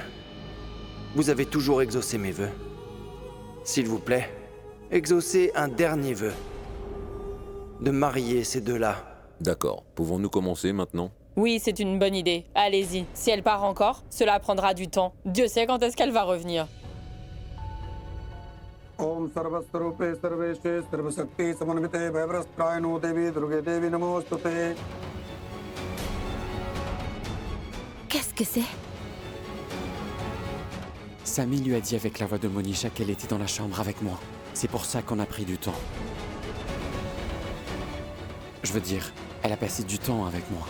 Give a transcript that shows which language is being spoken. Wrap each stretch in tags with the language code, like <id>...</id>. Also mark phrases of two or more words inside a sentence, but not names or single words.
<fr>Vous avez toujours exaucé mes vœux. S'il vous plaît, exaucez un dernier vœu. De marier ces deux-là. D'accord. Pouvons-nous commencer maintenant? Oui, c'est une bonne idée. Allez-y. Si elle part encore, cela prendra du temps. Dieu sait quand est-ce qu'elle va revenir.</fr> <sa>Om Sarvasvarupe Sarveshe Sarvasakti Samanvite Bhaivrastrayano Devi Durge Devi Namostute.</sa> <fr>Qu'est-ce que c'est? Samy lui a dit avec la voix de Monisha qu'elle était dans la chambre avec moi. C'est pour ça qu'on a pris du temps. Je veux dire, elle a passé du temps avec moi.</fr>